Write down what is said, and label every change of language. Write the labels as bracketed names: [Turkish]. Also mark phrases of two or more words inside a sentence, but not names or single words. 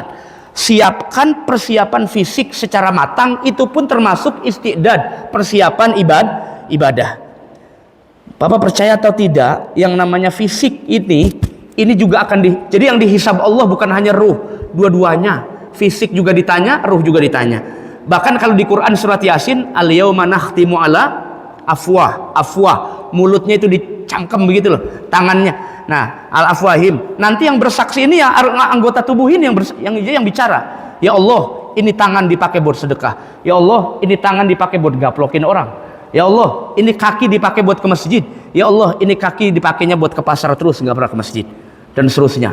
[Indonesian] Siapkan persiapan fisik secara matang, itu pun termasuk istiqdad, persiapan ibadah. Bapak percaya atau tidak, yang namanya fisik ini juga akan jadi yang dihisab Allah bukan hanya ruh, dua-duanya. Fisik juga ditanya, ruh juga ditanya. Bahkan kalau di Quran surat Yasin, [Arabic] اليوم نختم على أفواه, [Indonesian] mulutnya itu dicangkem begitu loh, tangannya. Nah, al-afwahim. Nanti yang bersaksi ini ya anggota tubuh ini yang bicara. Ya Allah, ini tangan dipakai buat sedekah. Ya Allah, ini tangan dipakai buat gaplokin orang. Ya Allah, ini kaki dipakai buat ke masjid. Ya Allah, ini kaki dipakainya buat ke pasar terus, nggak pernah ke masjid, dan seterusnya.